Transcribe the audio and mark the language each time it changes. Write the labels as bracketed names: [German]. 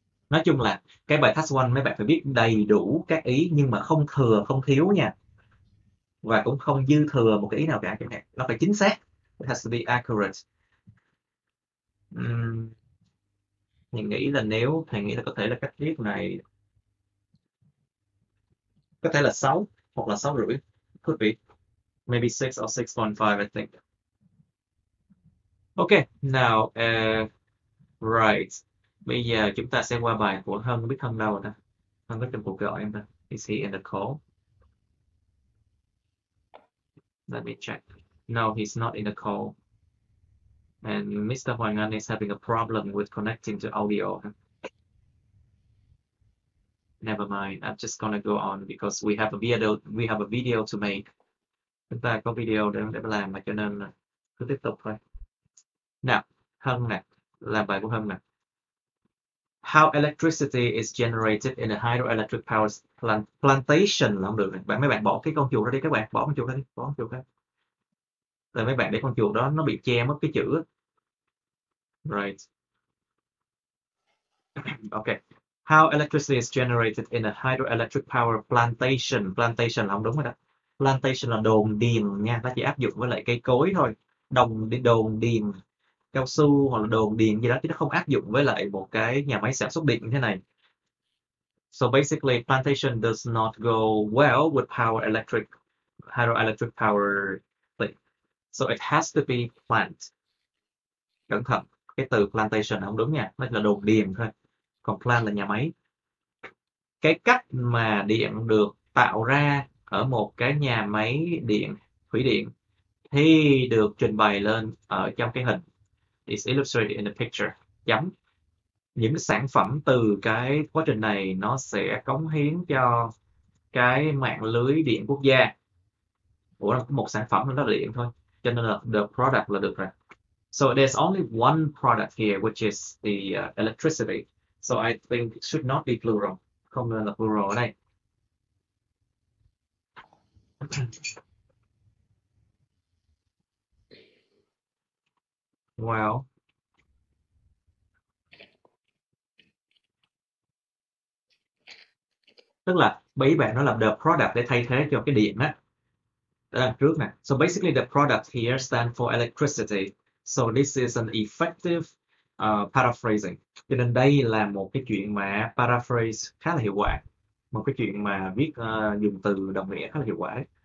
[Vietnamese] Nói chung là cái bài task 1 mấy bạn phải biết đầy đủ các ý nhưng mà không thừa không thiếu nha, và cũng không dư thừa một cái ý nào cả. Cái này nó phải chính xác. [English] It has to be accurate. [Vietnamese] Thầy nghĩ là có thể là cách viết này có thể là 6 hoặc là 6,5. [English] Could be maybe 6 or 6.5, I think. Okay, now right. [Vietnamese] Bây giờ chúng ta sẽ qua bài của Hân. Biết Hân đâu rồi ta? Hân có trong cuộc gọi em ta? [English] Is he in the call? Let me check. No, he's not in the call. And Mr. Hoàng Anh is having a problem with connecting to audio. Never mind. I'm just gonna go on because we have a video to make. [Vietnamese] Chúng ta có video để làm mà, cho nên cứ tiếp tục thôi. Nào, Hân nè, làm bài của Hân nè. [English] How electricity is generated in a hydroelectric power plantation [Vietnamese] là không được này. Mấy bạn bỏ cái con chuột ra đi các bạn, bỏ con chuột ra đi, bỏ con chuột ra. Rồi mấy bạn để con chuột đó nó bị che mất cái chữ. [English] Right. Okay. How electricity is generated in a hydroelectric power plantation. [Vietnamese] Plantation là không đúng rồi đó. Plantation là đồn điền nha, nó chỉ áp dụng với lại cây cối thôi. Đồn điền cao su hoặc là đồn điền gì đó, chứ nó không áp dụng với lại một cái nhà máy sản xuất điện như thế này. [English] So basically, plantation does not go well with hydroelectric power thing. So it has to be plant. [Vietnamese] Cẩn thận, cái từ plantation không đúng nha, nó là đồn điền thôi. Còn plant là nhà máy. Cái cách mà điện được tạo ra ở một cái nhà máy điện, thủy điện, thì được trình bày lên ở trong cái hình. [English] Is illustrated in the picture. [Vietnamese] Chấm. Những sản phẩm từ cái quá trình này nó sẽ cống hiến cho cái mạng lưới điện quốc gia. Ủa, một sản phẩm nó là điện thôi, cho nên là [English] the product [Vietnamese] là được rồi. [English] So there's only one product here, which is the electricity. So I think it should not be plural. [Vietnamese] Không nên là plural ở đây. Well, tức là ý bạn nó là [English] the product [Vietnamese] để thay thế cho cái điện á. Đó trước nè. [English] So basically the product here stands for electricity. So this is an effective paraphrasing. [Vietnamese] Cho nên đây là một cái chuyện mà paraphrase khá là hiệu quả. Một cái chuyện mà viết dùng từ đồng nghĩa khá là hiệu quả.